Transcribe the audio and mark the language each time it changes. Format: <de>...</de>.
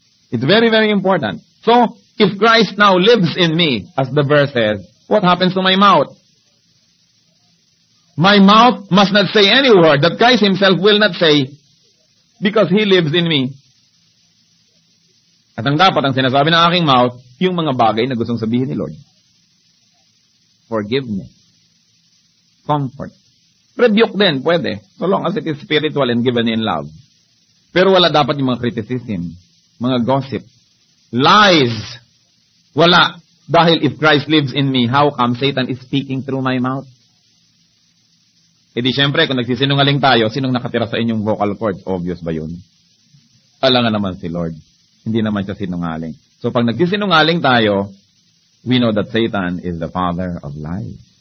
<en>It's very, very important. So, if Christ now lives in me, as the verse says, what happens to my mouth? My mouth must not say any word that Christ himself will not say because he lives in me.</en> <tl>At ang dapat, ang sinasabi ng aking mouth, yung mga bagay na gustong sabihin ni Lord. Forgiveness. Comfort. Rebuke din, pwede.</tl> <en>So long as it is spiritual and given in love.</en> <tl>Pero wala dapat yung mga criticism, mga gossip, lies. Wala.</tl> <en>Dahil if Christ lives in me, how come Satan is speaking through my mouth?</en> <tl>E di syempre, kung nagsisinungaling tayo, sinong nakatira sa inyong vocal cords? Obvious ba yun? Alangan naman si Lord. Hindi naman siya sinungaling. So pag nagsisinungaling tayo,</tl> <en>we know that Satan is the father of lies.</en>